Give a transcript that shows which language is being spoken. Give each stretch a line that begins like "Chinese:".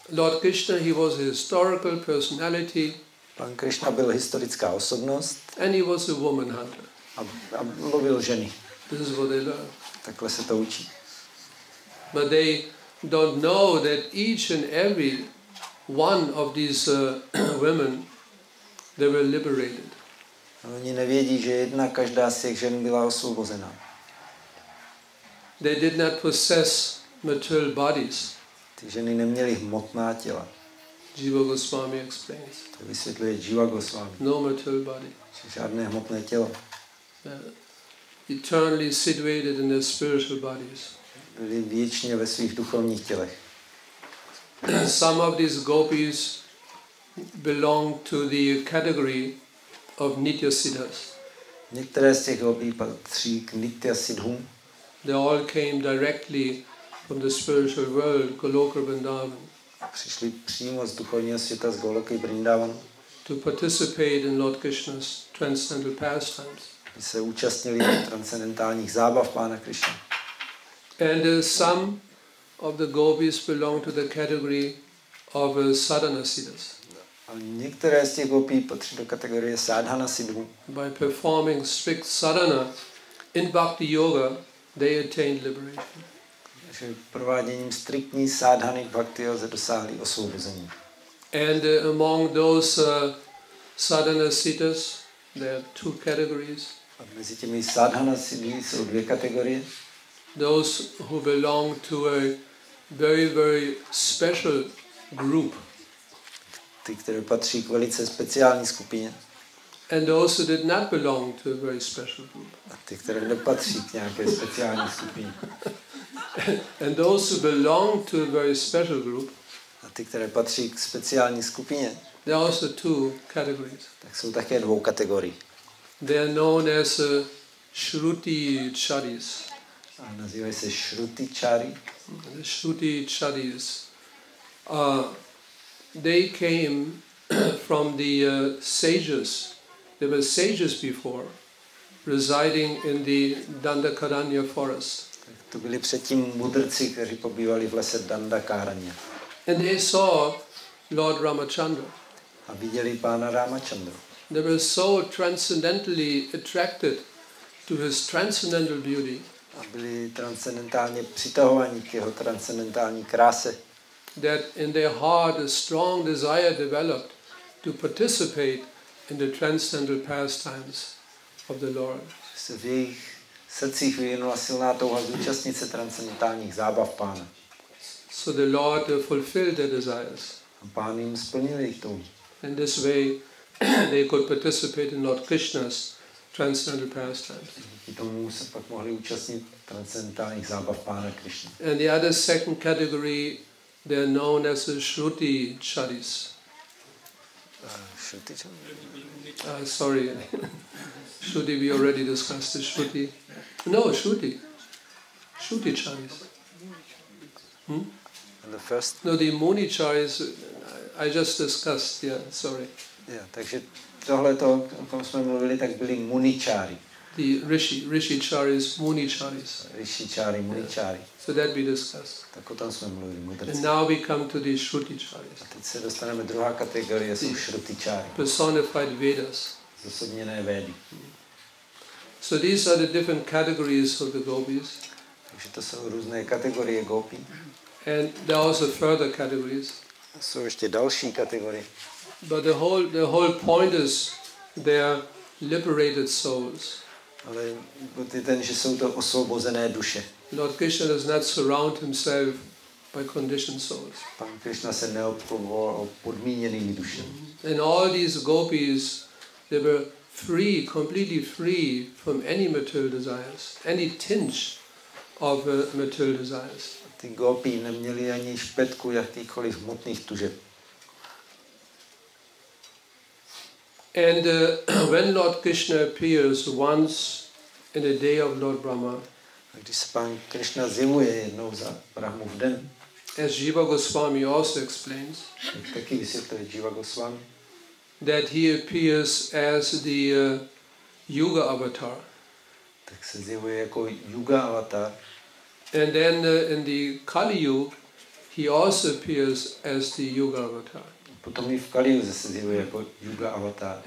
English: Lord Krishna, he was a historical personality.
Czech: Pán Krišna byl historická osobnost.
English: And he was a woman hunter.
Czech: A lovil ženy.
English: This is what they learn.
Czech: Takhle se to učí.
English: But they don't know that each and every one of these women, they were liberated.
Czech: A oni nevědí, že jedna každá z těch žen byla osvobozená.
English: They did not possess material bodies.
Czech: Ty ženy neměly hmotná těla.
English: Jeho Goswami explains.
Czech: To vysvětluje Jeho Goswami.
English: No material body.
Czech: Žádné hmotné tělo.
English: Eternally situated in their spiritual bodies.
Czech: Byli věčně ve svých duchovních tělech.
English: Some of these gopis belong to the category of Nitya Siddhas.
Czech: Některé z těch gopí patří k Nitya Siddhům.
English: They all came directly from the spiritual world, Goloka Vrindavan.
Czech: Přišli přímo z duchovního světa, z Goloky Vrindavan.
English: To participate in Lord Krishna's transcendental pastimes.
Czech: By se účastnili transcendentálních zábav Pána Krišny.
English: And some of the gopis belong to the category of sadhana siddhas.
Czech: A některé z těch gopí patří do kategorie sadhana siddhů.
English: By performing strict sadhana in bhakti yoga, they attained liberation.
Czech: Takže prováděním striktní sadhany bhakti lze dosáhli osvobození.
English: And among those sadhana siddhas, there are two categories.
Czech: A mezi těmi sadhana siddhi jsou dvě kategorie.
English: Those who belong to a very, very special group.
Czech: Ty, které patří k velice speciální skupině.
English: And those who did not belong to a very special group.
Czech: A ty, které nepatří k nějaké speciální skupině.
English: And those who belong to a very special group.
Czech: A ty, které patří k speciální skupině.
English: There are also two categories.
Czech: Tak jsou také dvou kategorií.
English: They are known as Shruti Charis.
Czech: A nazývají se Shruti Chari.
English: The Shruti Charis. They came from the sages. There were sages before, residing in the Dandakaranya forest.
Czech: To byli předtím mudrci, kteří pobývali v lese Dandakaranya.
English: And they saw Lord Ramachandra.
Czech: A viděli pána Ramachandru.
English: They were so transcendently attracted to his transcendental beauty.
Czech: A byli transcendentálně přitahovaní k jeho transcendentální kráse.
English: That in their heart a strong desire developed to participate in the transcendental pastimes of the Lord.
Czech: Se v jejich srdcích vyvinula silná touha zúčastnit se transcendentálních zábav pána.
English: So the Lord fulfilled their desires.
Czech: A pán jim splnil jejich touhu.
English: In this way they could participate in Lord Krishna's transcendental pastimes.
Czech: Díky tomu se pak mohli účastnit transcendentálních zábav pána Krišny.
English: And the other second category, they are known as the Shruti Charis.
Czech: Shruti Chari?
English: Sorry, Shruti, we already discussed the Shruti. No, Shruti Charis. And the first? No, the Muni Charis, I just discussed, yeah, sorry.
Czech: Yeah, takže tohleto, o tom jsme mluvili, tak byli Muničári.
English: The Rishi Charis, Muni Charis.
Czech: Rishi Chari, Muničári.
English: So that we discussed.
Czech: Tak o tom jsme mluvili, mudrci.
English: And now we come to the Shruti Charis.
Czech: A teď se dostaneme druhá kategorie, jsou Shruti Chari.
English: Personified Vedas.
Czech: Zosobněné védy.
English: So these are the different categories of the gopis.
Czech: Takže to jsou různé kategorie gopí.
English: And there are also further categories.
Czech: Jsou ještě další kategorie.
English: But the whole point is they are liberated souls.
Czech: Ale bod je ten, že jsou to osvobozené duše.
English: Lord Krishna does not surround himself by conditioned souls.
Czech: Pán Krišna se neobklopoval o podmíněnými dušemi.
English: And all these gopis, they were free, completely free from any material desires, any tinge of material desires.
Czech: Ty gopí neměli ani špetku jakýchkoliv hmotných tužeb.
English: And when Lord Krishna appears once in the day of Lord Brahma,
Czech: A když se pán Krišna zjevuje jednou za Brahmův den,
English: as
Czech: Jeho Svatost
English: also explains,
Czech: jak taky vysvětluje Jeho Svatost,
English: that he appears as the Yuga avatar.
Czech: tak se zjevuje jako Yuga avatar.
English: And then in the Kali Yuga, he also appears as the Yuga avatar.
Czech: Potom i v Kali se zjevuje jako Yuga avatar.